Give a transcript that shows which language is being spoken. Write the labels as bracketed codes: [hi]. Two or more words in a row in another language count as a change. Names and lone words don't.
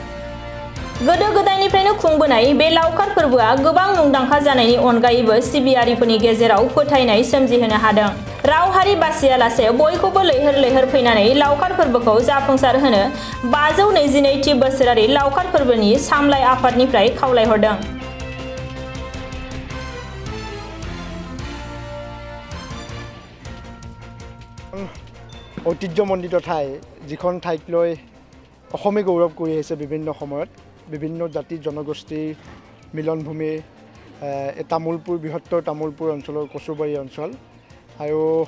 [brx] गोदो गोदायनिफ्रायनो खुंबोनाय बे लावखार फोरबोआ गोबां मुंदांखा जानायनि अनगायैबो सिबियारिफोरनि गेजेराव फोथायनाय सोमजिहोनो हादों। राव हारि बासियालासे बयखौबो लैहोर लैहोर फैनानै लावखार फोरबोखौ जाफुंसार होनो 522थि बोसोरारि लावखार फोरबोनि सामलाय आफादनिफ्राय खावलायहरदों। [as] ঐতিহ্যমণ্ডিত ঠাই যিখন ঠাইক লৈ অসমে গৌৰৱ কৰি আহিছে বিভিন্ন সময়ত বিভিন্ন জাতি জনগোষ্ঠীৰ মিলনভূমি তামোলপুৰ বৃহত্তৰ তামোলপুৰ অঞ্চলৰ কচুবাৰী অঞ্চল আৰু